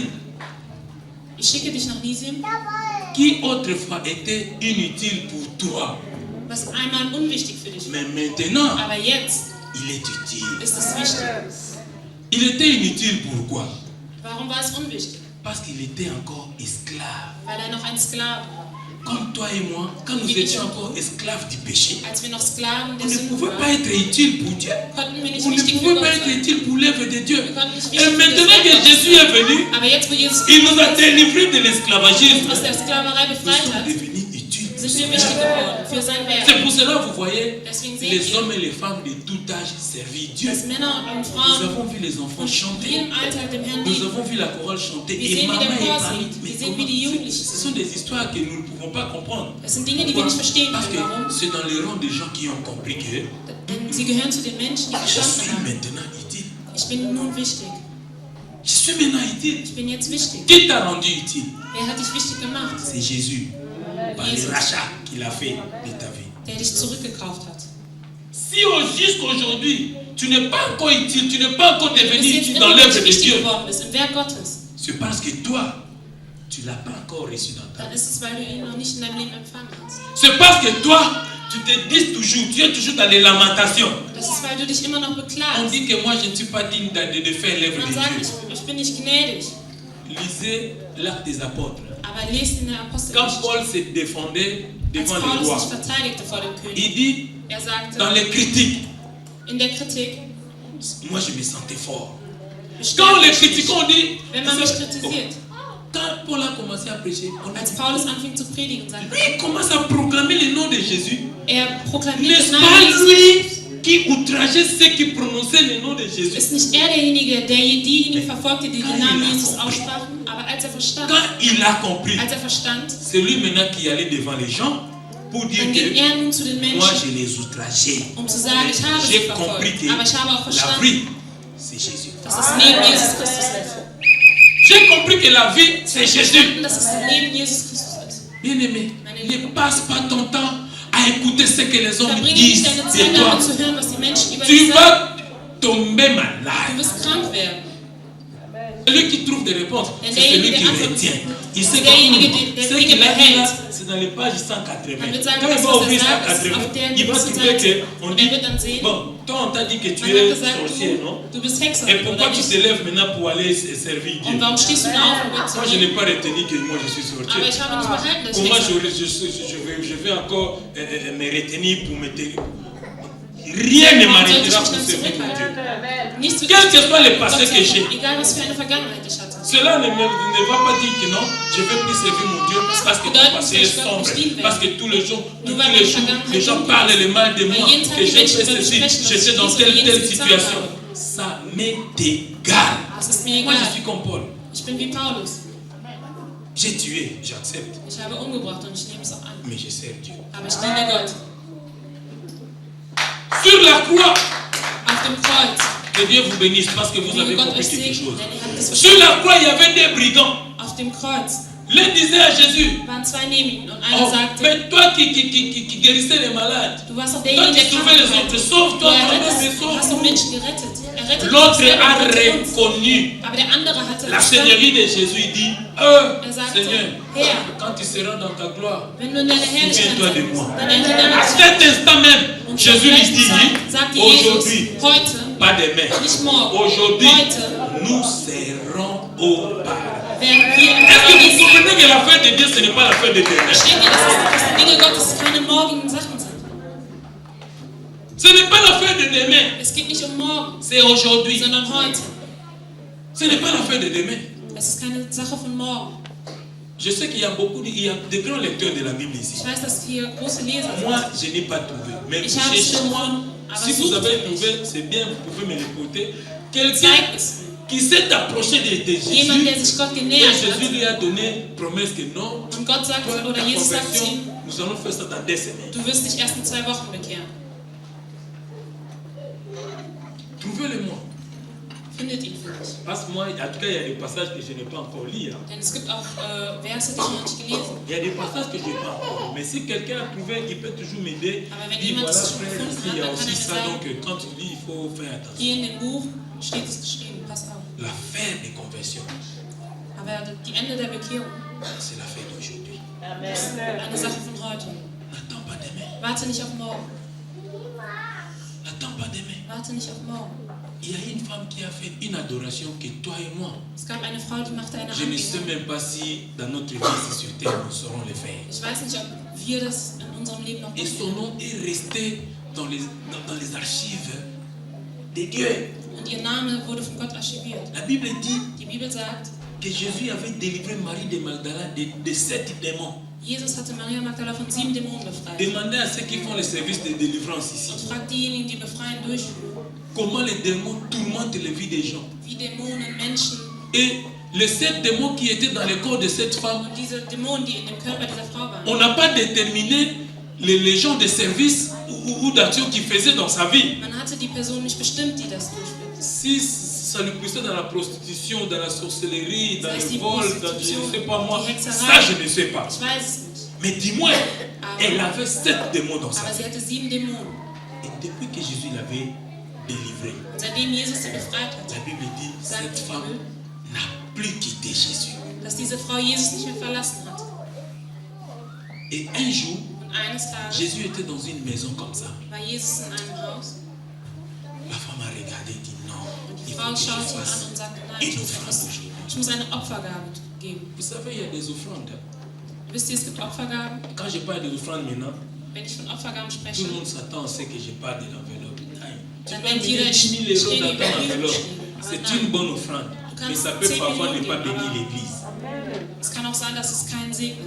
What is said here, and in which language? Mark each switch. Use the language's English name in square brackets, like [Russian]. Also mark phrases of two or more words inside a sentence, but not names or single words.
[German] ich schicke dich nach Nisim, [French] qui autrefois était inutile pour toi. [German] was einmal unwichtig für dich war. [French] Mais maintenant, [German] Aber jetzt [French] il est utile. [German] ist es wichtig. [French] Il était inutile pourquoi? [German] Warum war es unwichtig? [French] Parce qu'il était encore esclave. [German] Weil er noch ein Sklave war. [French] Comme toi et moi, quand nous étions encore esclaves du péché, [German] Als wir noch Sklaven der [French] vous ne [German] Sünde [French] pouvez pas [German] waren, [French] être utile pour Dieu. [German] konnten wir nicht [French] Vous ne [German] wichtig für [French] pouvez [German] Gott [French] pas être [German] sein. [French] utile pour l'œuvre de Dieu. [German] Wir konnten nicht [French] Et [German] wichtig für das [French] maintenant que [German] Werk [French] Jésus [German] Gottes [French] est venu, [German] sein. Aber jetzt, wo Jesus [French] il nous a [German] uns [French] délivrés de l'esclavagisme. [German] aus der Sklaverei [French] Nous [German] befreit [French] sommes [German] hat, [French] devenus utiles. [German] sind wir wichtig geworden für sein Werk. [French] C'est pour cela, vous voyez, [German] Deswegen sehen [French] les [German] wir, [French] hommes et les femmes de tout âge servirent Dieu. [German] dass Männer und [French] Nous [German] Frauen [French] avons vu les enfants [German] in [French] chanter. [German] jedem Alter dem Herrn [French] Nous [German] dienen. [French] avons vu la chorale chanter. [German] Wir [French] Et [German] sehen, wie [French] maman [German] der [French] et [German] Chor [French] Paris. [German] singt. Wir sehen, wie die Jugendlichen [French] Ce sont des histoires que nous ne pouvons pas comprendre. [German] Das sind Dinge, die wir nicht verstehen [French] Parce [German] können. Warum? [French] que c'est dans les rangs des gens qui ont compris que [German] Denn sie gehören zu den Menschen, die [French] je suis [German] verstanden haben. [French] maintenant utile. [German] Ich bin nun wichtig. [French] Je suis maintenant utile. [German] Ich bin jetzt wichtig. [French] Qui t'a rendu utile? [German] Wer hat dich wichtig gemacht? [French] C'est Jésus. Par le [German] Jesus. [French] rachat qu'il a fait de ta vie. [German] Der dich zurückgekauft hat. [French] Si jusqu'aujourd'hui, tu n'es pas encore utile, tu n'es pas encore [German] Wenn du [French] devenu [German] bis jetzt [French] utile dans [German] immer noch [French] l'œuvre [German] nicht [French] de [German] wichtig [French] Dieu, [German] geworden bist im Werk Gottes, [French] c'est parce que toi, tu ne l'as pas encore reçu dans ta [German] dann [French] vie. [German] ist es, weil du ihn noch nicht in deinem Leben empfangen hast. [French] C'est parce que toi, tu te dis toujours, tu es toujours dans les lamentations. [German] Das ist, weil du dich immer noch [French] On [German] beklagst. [French] dit que moi, je ne suis pas digne de faire l'œuvre [German] Man [French] de [German] sagt, [French] Dieu. [German] ich bin nicht gnädig. [French] Lisez l'Acte des Apôtres. [German] Aber lest in der [French] Quand [German] Apostelgeschichte. [French] Paul se défendait devant [German] als [French] le [German] Paulus [French] roi. [German] sich verteidigte vor dem König. [French] Il dit, [German] Sagte, [French] dans les critiques, [German] in der Kritik, [French] moi je me sentais fort. Quand [German] bestärkte [French] les [German] ich mich. [French] critiquants ont dit, [German] Wenn man mich kritisiert, [French] quand Paul a commencé à prêcher, [German] als Paulus anfing zu predigen, sagte [French] lui il commence à proclamer le nom de Jésus. [German] proklamiert [French] N'est-ce [German] den [French] pas [German] Namen Jesus. [French] lui qui outrageait ceux qui prononçaient le nom de Jésus? [German] Ist nicht er derjenige, der diejenigen verfolgte, die den Namen Jesus aussprachen? Aber als er verstand, [French] Quand c'est lui maintenant qui allait devant les gens pour dire [German] dann ging er nun zu den [French] que moi [German] Menschen, [French] je les outrageais. [German] zu sagen, ich habe sie [French] J'ai compris [German] verfolgt. [French] que [German] Aber ich habe auch [French] la [German] verstanden, [French] vie, c'est Jésus. [German] dass es neben Jesus Christus ist. [French] J'ai compris que la vie, c'est Jésus. [German] Dass es neben Jesus Christus ist. [French] Bien-aimé, ne passe pas ton temps à écouter ce que les hommes [German] Verbringe [French] disent [German] nicht deine [French] de [German] Zeit [French] toi. [German] damit zu hören, was die Menschen über [French] Tu [German] dich sagen. [French] vas tomber [German] Du [French] malade. [German] wirst krank werden. [French] Celui qui trouve des réponses, [German] Denn [French] c'est celui [German] derjenige, [French] qui [German] der Antworten [French] retient. Il [German] ist [French] sait [German] derjenige, [French] que [German] der [French] ce [German] Dinge [French] qu'il a dit là, [German] behält. [French] c'est dans les pages 180. [German] Man wird sagen, [French] Quand il [German] das, [French] va [German] was er [French] ouvrir [German] sagt, ist [French] 180, [German] auf der [French] il va [German] gewissen [French] trouver [German] Seite. [French] qu'on [German] Und [French] dit, [German] er wird dann sehen, [French] bon, toi on t'a dit que tu [German] man hat es gesagt, [French] sorcier, non? [German] du bist Hexer, [French] Et pourquoi [German] oder [French] tu [German] nicht? [French] te lèves maintenant pour aller servir Dieu? [German] Und warum stehst du denn auf, um Gott zu [French] Moi je n'ai [German] dienen? [French] pas retenu que moi je suis [German] Aber [French] sorcier. [German] ich habe nicht behalten, dass ich [French] Comment [German] Hexer bin. [French] je vais encore me retenir pour me taire? Rien ne [German] Warum sollte ich [French] m'arrêtera [German] mich [French] pour [German] dann [French] servir mon Dieu. [German] zurückhalten? Nichts wird [French] Quel que soit le passé [German] Gott [French] que [German] sei Dank, [French] j'ai, [German] egal was für eine Vergangenheit ich hatte. [French] cela ne va pas dire que non, je vais plus servir mon Dieu parce que ton passé est sombre, parce que tous les jours, les gens parlent le mal de moi, que j'ai fait ceci, j'étais dans telle situation. Ça m'est égal. [German] Das ist mir [French] Moi [German] egal. [French] je suis comme Paul. [German] Ich bin wie Paulus. [French] J'ai tué, j'accepte, [German] Ich habe umgebracht und ich nehme es auch an. [French] mais je sers Dieu. [German] Aber ich diene Gott. [French] Sur la croix, [German] Auf dem Kreuz. [French] que Dieu vous bénisse parce que vous [German] Möge [French] avez [German] Gott [French] compris [German] euch [French] quelque [German] segnen, [French] chose. [German] denn ihr habt es [French] Sur [German] verstanden. [French] la croix, il y avait des brigands. [German] Auf dem Kreuz [French] L'un disait à Jésus, [German] waren zwei neben ihm und einer [French] oh, [German] sagte, [French] mais toi qui guérissais les malades, [German] du warst doch [French] toi [German] derjenige, [French] qui [German] der [French] sauvais les [German] krank [French] autres, [German] war. [French] sauve-toi [German] Du [French] toi-même et [German] hast doch [French] sauve-nous. [German] Menschen gerettet. Er rettet [French] L'autre [German] uns selber [French] a [German] und rettet uns. [French] reconnu [German] Aber der andere hatte [French] la [German] verstanden. [French] seigneurie de Jésus. Il dit, [German] sagte, [French] Seigneur, [German] Herr, [French] quand tu seras dans ta gloire, [German] wenn du in deiner Herrlichkeit [French] souviens-toi de [German] bist, [French] moi. [German] dann erinnere [French] À [German] dich. [French] cet instant même, [German] Und zur [French] Jésus lui [German] gleichen [French] dit, [German] Zeit sagte Jesus, [French] aujourd'hui, [German] heute, [French] pas demain, [German] nicht morgen, [French] aujourd'hui, [German] heute [French] nous serons au paradis. [German] werden wir im [French] Est-ce que vous [German] Paradies sein. [French] comprenez que l'affaire de Dieu, ce n'est pas l'affaire de demain? [German] Versteht ihr, dass die Dinge Gottes keine morgigen Sachen sind? [French] Ce n'est pas l'affaire de demain, [German] Es geht nicht um morgen, [French] c'est aujourd'hui. [German] sondern heute. [French] Ce n'est pas l'affaire de demain. [German] Es ist keine Sache von morgen. [French] Je sais qu'il y a il y a de grands lecteurs de la Bible ici. [German] Ich weiß, dass hier große Leser [French] Moi, [German] sind. [French] je n'ai pas trouvé. Mais [German] Ich habe es [French] cherchez-moi. [German] gefunden, aber [French] Si vous [German] sucht [French] avez [German] für mich. [French] trouvé, c'est bien, vous pouvez me le porter. Quelqu'un [German] Zeigt es mir. [French] qui s'est approché de [German] Jemand, der [French] Jésus. [German] sich Gott [French] Et [German] genähert [French] Jésus [German] hat. [French] lui a donné promesse que non, [German] Und Gott sagt, [French] toi, [German] oder [French] ta [German] Jesus sagt zu [French] conversion, [German] ihm, [French] nous allons faire ça dans 2 semaines. [German] du wirst dich erst in 2 Wochen bekehren. [French] Trouvez-le-moi. [German] Findet ihn für mich. [French] Parce que moi, en tout cas, il y a des passages que je n'ai pas encore lus. Hein. [German] Denn es gibt auch Verse, die ich noch nicht gelesen habe. [French] Il y a des passages que je n'ai pas encore. Mais si quelqu'un a trouvé, il peut toujours m'aider. [German] Aber wenn [French] Dit [German] jemand [French] voilà, [German] es schon [French] frère, [German] gefunden [French] ici, il y a [German] hat, dann [French] aussi [German] kann er [French] ça. [German] mir [French] Donc, [German] sagen, [French] quand tu lis, il faut faire attention. [German] hier in dem Buch steht es geschrieben, pass auf. [French] La fin des conversions, [German] Aber die Ende der Bekehrung [French] c'est la fin d'aujourd'hui. [German] ist eine Sache von heute. [French] N'attends pas demain. [German] Warte nicht auf morgen. [French] N'attends pas demain. [German] Warte nicht auf morgen. [French] Il y a une femme qui a fait une adoration que toi et moi, [German] Es gab eine Frau, die machte eine [French] je ne sais [German] Anbetung. [French] même pas si dans notre vie ici sur terre, nous saurons le faire. [German] Ich weiß nicht, ob wir das in unserem Leben noch [French] Et [German] tun. [French] son nom est resté dans les archives de Dieu. [German] Und ihr Name wurde von Gott archiviert. [French] La Bible dit [German] Die Bibel sagt, [French] que Jésus avait délivré Marie de Magdala de 7 démons. [German] Jesus hatte Maria Magdala von 7 Dämonen befreit. [French] Demandez à ceux qui font le service de délivrance ici, [German] Und fragt diejenigen, die Befreien durchführen, [French] comment les démons tourmentent la vie des gens. [German] wie Dämonen Menschen [French] Et les 7 démons qui étaient dans le corps de cette femme, [German] und diese Dämonen, die in dem Körper dieser Frau waren. [French] on n'a pas déterminé les gens de service ou d'action qu'il faisait dans sa vie. [German] Man hatte die Person nicht bestimmt, die das durchführt. [French] Si ça lui poussait dans la prostitution, dans la sorcellerie, dans Ça, c'est le vol, dans prostitution, je ne sais pas moi, [German] die Hexerei. [French] ça je ne sais pas. [German] Ich weiß es nicht. [French] Mais dis-moi, elle avait 7 démons dans sa [German] Aber [French] vie. [German] sie hatte 7 Dämonen. [French] Et depuis que Jésus l'avait délivré, [German] Und seitdem Jesus sie befreit hat, [French] la Bible dit [German] Sagt [French] cette [German] die [French] femme [German] Bibel, [French] n'a plus quitté Jésus. [German] dass diese Frau Jesus nicht mehr verlassen hat. [French] Et un jour, [German] Und eines Tages [French] Jésus était dans une maison comme ça. [German] war Jesus in einem Haus [French] La femme a regardé et dit non, [German] und die [French] il faut [German] Frau [French] que je [German] schaute ihn an [French] fasse [German] und sagte, nein, [French] une offrande aujourd'hui. [German] ich muss eine Opfergabe geben. [French] Vous savez, il y a des offrandes. [German] Wisst ihr, es gibt Opfergaben. [French] Quand je parle d'offrande maintenant, [German] Wenn ich von Opfergaben [French] tout [German] spreche, [French] le monde s'attend à ce que je parle de l'enveloppe. Tu [German] dann [French] peux [German] denkt jeder, [French] mettre [German] ich [French] 10 000 stehe euros [German] über [French] dans ton [German] die [French] enveloppe. [German] geschrieben. Aber [French] C'est une [German] nein, [French] bonne offrande. Mais ça peut [German] 10 [French] parfois ne [German] Millionen [French] pas [German] geben, [French] bénir [German] aber [French] l'église. [German] es kann auch sein, dass es keinen segnet.